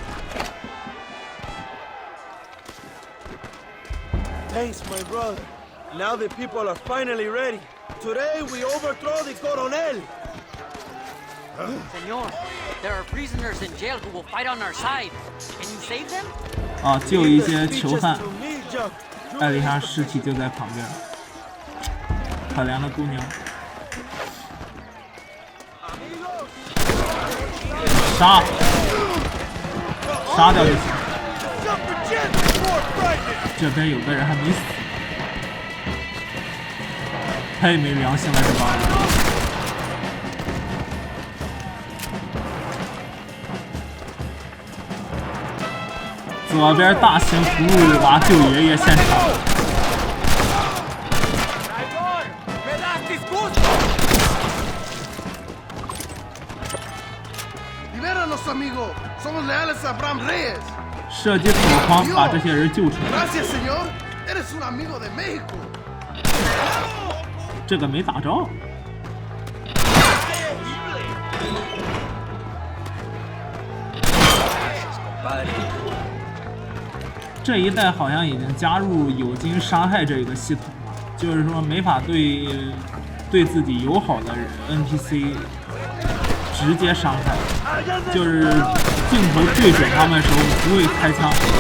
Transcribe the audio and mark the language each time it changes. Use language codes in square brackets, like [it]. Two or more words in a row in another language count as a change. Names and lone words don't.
[en] Thanks, my brother. Now the people are finally ready. Today we overthrow the Coronel. Senor, there are prisoners in jail who will fight on our side. Can you save them? [zh] 啊，救一些囚犯。 [en] To me, John. [zh] 艾丽莎尸体就在旁边，可怜的姑娘。杀，杀掉就行。这边有个人还没死，太没良心了，这帮人。左边大型葫芦娃救爷爷现场。 [es] Libéranos, amigo. Somos leales a Bram Reyes. [zh] 射击火狂把这些人救出来。 [es] Gracias, señor. Eres un amigo de México. [zh] 这个没打着。这一代好像已经加入友军杀害这个系统了，就是说没法对自己友好的 NPC 直接伤害，就是镜头对准他们的时候不会开枪。